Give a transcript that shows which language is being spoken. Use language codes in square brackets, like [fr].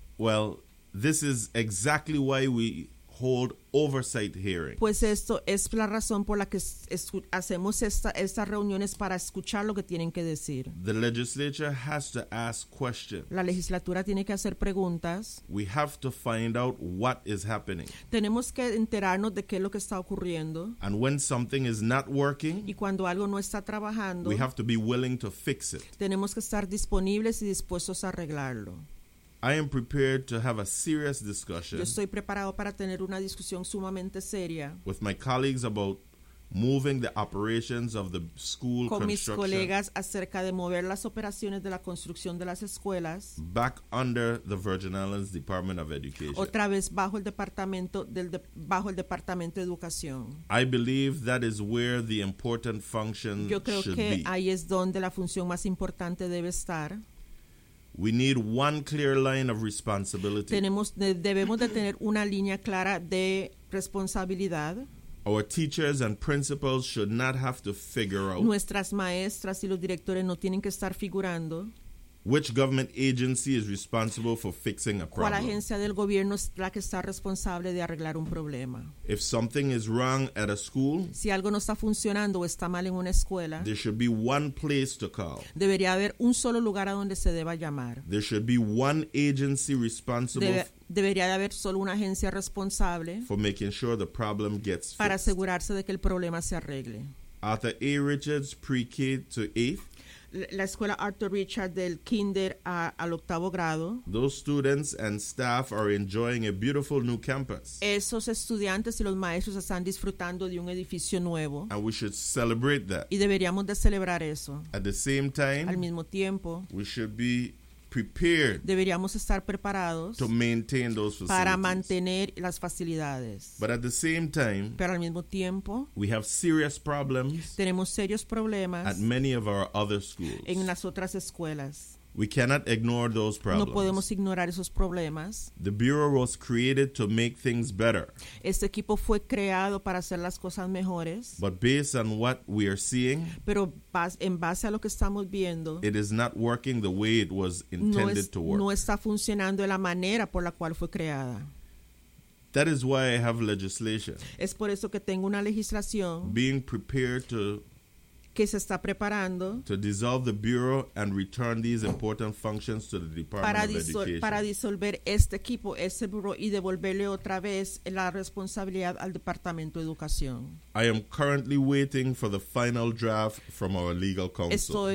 [en] Well, this is exactly why we hold oversight hearings. [es] Pues esto es la razón por la que hacemos estas reuniones, para escuchar lo que tienen que decir. [en] The legislature has to ask questions. [es] La legislatura tiene que hacer preguntas. [en] We have to find out what is happening. [es] Tenemos que enterarnos de qué es lo que está ocurriendo. [en] And when something is not working, [es] y cuando algo no está trabajando, [en] we have to be willing to fix it. [es] Tenemos que estar disponibles y dispuestos a arreglarlo. [en] I am prepared to have a serious discussion. [es] Yo estoy preparado para tener una discusión sumamente seria. [en] With my colleagues about moving the operations of the school construction. [es] Con mis colegas acerca de mover las operaciones de la construcción de las escuelas. [en] Back under the Virgin Islands Department of Education. [es] Otra vez bajo el departamento bajo el departamento de educación. [en] I believe that is where the important function should be. [es] Yo creo que ahí es donde la función más importante debe estar. [en] We need one clear line of responsibility. [es] Debemos de tener una línea clara de responsabilidad. [en] Our teachers and principals should not have to figure out. [es] Nuestras maestras y los directores no tienen que estar figurando. [en] Which government agency is responsible for fixing a problem? [es] ¿Cuál agencia del gobierno es la que está responsable de arreglar un problema? [en] If something is wrong at a school, [es] si algo no está funcionando o está mal en una escuela, [en] there should be one place to call. [es] Debería haber un solo lugar a donde se deba llamar. [en] There should be one agency responsible. [es] Debería de haber solo una agencia responsable [en] for making sure the problem gets fixed. [es] Para asegurarse de que el problema se arregle. [en] Arthur A. Richards, pre-K to 8th. [es] La escuela Arthur Richard del kinder al octavo grado. [en] Those students and staff are enjoying a beautiful new campus. [es] Esos estudiantes y los maestros están disfrutando de un edificio nuevo. [en] And we should celebrate that. [es] Y deberíamos de celebrar eso. [en] At the same time, [es] al mismo tiempo, [en] we should be prepared. [es] Deberíamos estar preparados [en] to maintain those facilities. [es] Para mantener las facilidades. [en] But at the same time, [es] pero al mismo tiempo, [en] we have serious problems. [es] Tenemos serios problemas [en] at many of our other schools. [es] En las otras escuelas. [en] We cannot ignore those problems. [es] No podemos ignorar esos problemas. [en] The bureau was created to make things better. [es] Este equipo fue creado para hacer las cosas mejores. [en] But based on what we are seeing, [es] pero en base a lo que estamos viendo, [en] it is not working the way it was intended to work. [es] No está funcionando de la manera por la cual fue creada. [en] That is why I have legislation. [es] Es por eso que tengo una legislación. [en] Being prepared to [es] que se está preparando [en] to dissolve the bureau and return these important functions to the Department of Education. [es] Para disolver este equipo, ese bureau, y devolverle otra vez la responsabilidad al Departamento de Educación. [en] I am currently waiting for the final draft from our legal counsel.